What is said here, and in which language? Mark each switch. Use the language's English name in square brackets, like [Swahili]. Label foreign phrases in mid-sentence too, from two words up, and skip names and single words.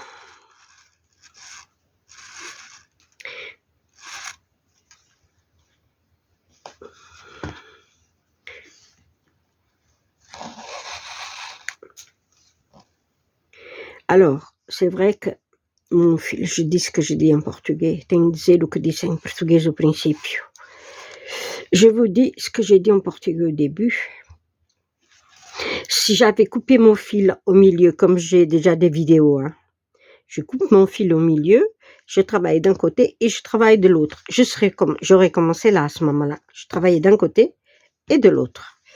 [French] Alors, c'est vrai que mon filho, je dis ce que je dis en portugais. [Portuguese] Tenho de dizer o que disse em português au princípio. [French] Je vous dis ce que j'ai dit en portugais au début. Si j'avais coupé mon fil au milieu, comme j'ai déjà des vidéos, hein, je coupe mon fil au milieu, je travaille d'un côté et je travaille de l'autre. J'aurais commencé là à ce moment-là. Je travaillais d'un côté et de l'autre.